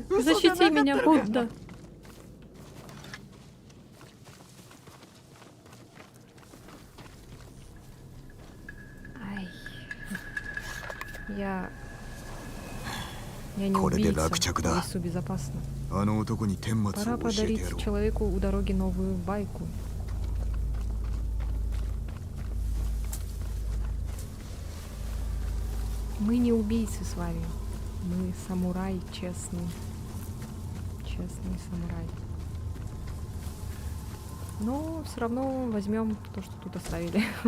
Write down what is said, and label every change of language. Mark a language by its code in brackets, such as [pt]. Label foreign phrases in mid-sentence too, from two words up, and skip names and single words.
[ru] Защити меня, Будда. Ай. Я не [ja] これで [ru] убийца. [ja] 落着だ。 [ru] В лесу безопасно. [ja] あの男に顛末 [ru] Пора [ja] を教えてや [ru] подарить [ja] ろう。 [ru] человеку у дороги новую байку. Мы не убийцы с вами. Мы самурай честный. Честный самурай. Но все равно возьмем то, что тут оставили.